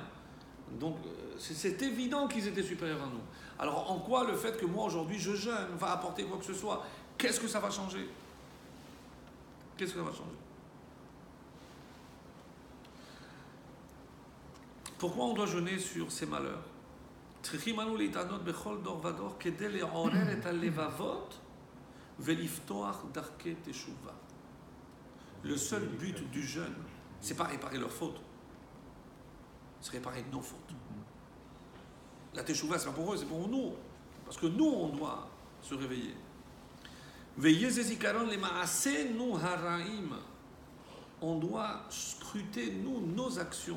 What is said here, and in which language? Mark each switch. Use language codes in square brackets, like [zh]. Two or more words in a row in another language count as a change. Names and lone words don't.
[fr] Donc, c'est évident qu'ils étaient supérieurs à nous. Alors, en quoi le fait que moi, aujourd'hui, je jeûne, va apporter quoi que ce soit? Qu'est-ce que ça va changer? Qu'est-ce que ça va changer? Pourquoi on doit jeûner sur ces malheurs? [he] צריכים אנו להתענות בכל דור ודור כדי לעורר את הלבבות ולפתוח דרכי תשובה. [fr] Le seul but du jeûne, c'est pas réparer leurs fautes, c'est réparer nos fautes. La teshuva, c'est pas pour eux, c'est pour nous. Parce que nous, on doit se réveiller. On doit scruter, nous, nos actions.